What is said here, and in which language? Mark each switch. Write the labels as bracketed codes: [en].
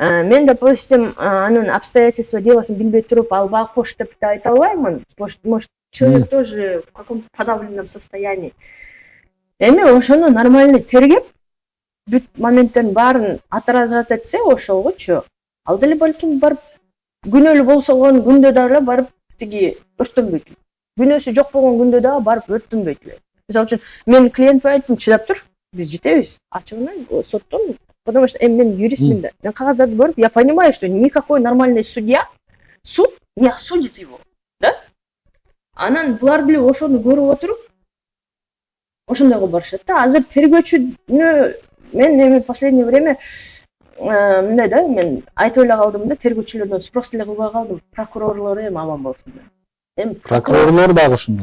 [ky] Мен, допустим, анын обстоятельства деласын билбей туруп, албай кош деп айта албаймын. [ru] Может, человек тоже в каком-то подавленном состоянии. [ky] Эми ошону нормально тергеп, бүт моменттердин баарын отражать этсе ошолгучу, ал деле балким барып күнөөлүү болсогон күндө дагы барып тиги өрттөнбөйт. Күнөөсү жок болгон күндө дагы барып өрттөнбөйт. Мисалы үчүн мен клиентке айттым, чыдап тур, биз жетебиз. Ачыгынан соттон, [ru] потому что [ky] мен юристмин да. Мен кагаздарды көрүп, [ru] я понимаю, что никакой нормальный судья, суд не осудит его, да? [ky] Анан булар деле ошону көрүп отуруп, ошондой кылып барышат да. Азыр тергөөчүнү мен эми последнее время мындай да, мен айтып эле калдым да, тергөөчүлөрдөн спрос деле кылбай калдым. Прокурорлор эми аман болсун да. Эми Прокурорлор дагы ушундай.